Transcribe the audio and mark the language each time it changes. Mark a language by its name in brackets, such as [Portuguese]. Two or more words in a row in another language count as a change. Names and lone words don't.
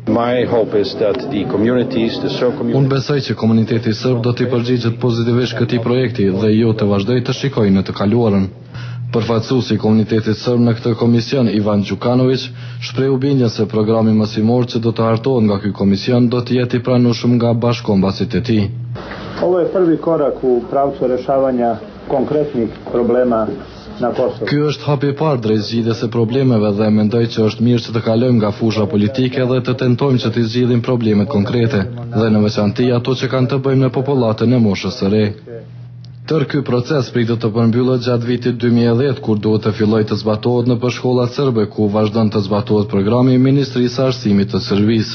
[Albanian] Unë besoj që komuniteti serb do t'i përgjigjet pozitivisht këtij projekti dhe jo të vazhdojë të shikojë në të kaluarën. Përfaqësuesi i komunitetit serb në këtë komision, Ivan Gjukanović, shprehu bindjen se programi mësimor që do të hartohet nga ky komision do të jetë i pranueshëm nga bashkombasit e tij. [Serbian] Ovo je prvi korak u pravcu rješavanja konkretnih problema na Kosovu. [Albanian] Ky është hapi i parë drejt zgjidhjes së problemeve dhe mendoj që është mirë që të kalojmë nga fusha politike dhe të tentojmë që të zgjidhim problemet konkrete, dhe në veçanti ato që kanë të bëjnë me popullatën e moshës së re. Tërë ky proces pritet të përmbyllet gjatë vitit 2010, kur duhet të fillojë të zbatohet në shkollat serbe, ku vazhdon të zbatohet programi i Ministrisë së Arsimit të Serbisë.